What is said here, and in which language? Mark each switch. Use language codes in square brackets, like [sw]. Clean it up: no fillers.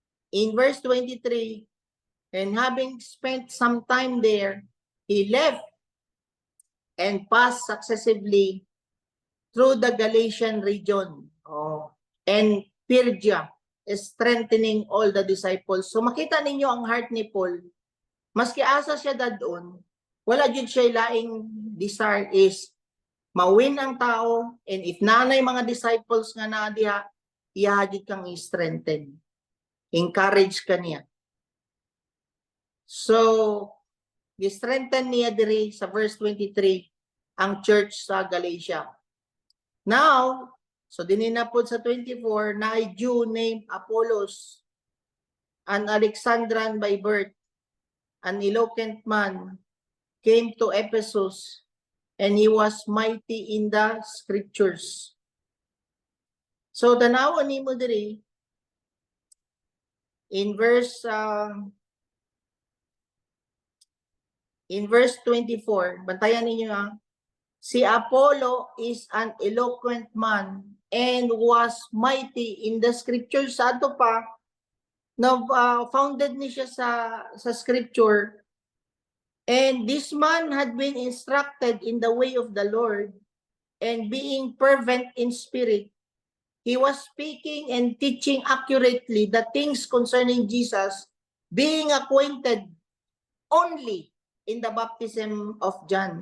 [en] In verse 23, and having spent some time there, he left and passed successively through the Galatian region and Phrygia, strengthening all the disciples. [ceb] So makita ninyo ang heart ni Paul. Maski asa siya dadon, wala jud siya laing desire is mawin ang tao, and if nanay mga disciples nga na diha, iya jud kang i-strengthen. Encourage ka niya. So, i-strengthen niya diri sa verse 23 ang church sa Galatia. [en] Now, [ceb] so dinin na po sa 24, na [en] a Jew named Apollos, an Alexandrian by birth, an eloquent man, came to Ephesus, and he was mighty in the scriptures. [ceb] So, tanawan ni mo diri, in verse 24, bantayan ninyo si Apollo [en] is an eloquent man and was mighty in the scriptures. [ceb] Sa ato pa, founded ni siya sa scripture. [en] And this man had been instructed in the way of the Lord, and being fervent in spirit, he was speaking and teaching accurately the things concerning Jesus, being acquainted only in the baptism of John.